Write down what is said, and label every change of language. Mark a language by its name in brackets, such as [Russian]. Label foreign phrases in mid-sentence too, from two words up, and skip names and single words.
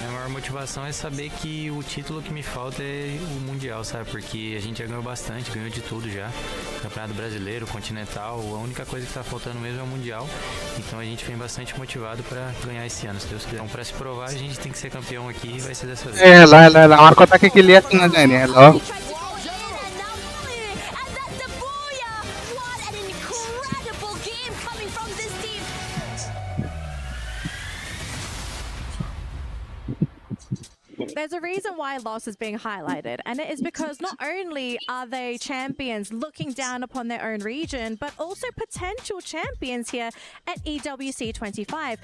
[Portuguese] A maior motivação é saber que o título que me falta é o Mundial, sabe? Porque a gente já ganhou bastante, ganhou de tudo já. Campeonato Brasileiro, Continental, a única coisa que tá faltando mesmo é o Mundial. Então a gente vem bastante motivado para ganhar esse ano, se Deus quiser. Então, para se provar, a gente tem que ser campeão aqui e vai ser dessa vez. [English] hello. [Bangla] আমার কথা কি ক্লিয়ার শোনা যায়নি? হ্যালো [English] There's a reason why Lost is being highlighted, and it is because not only are they champions looking down upon their own region, but also potential champions here at EWC 25.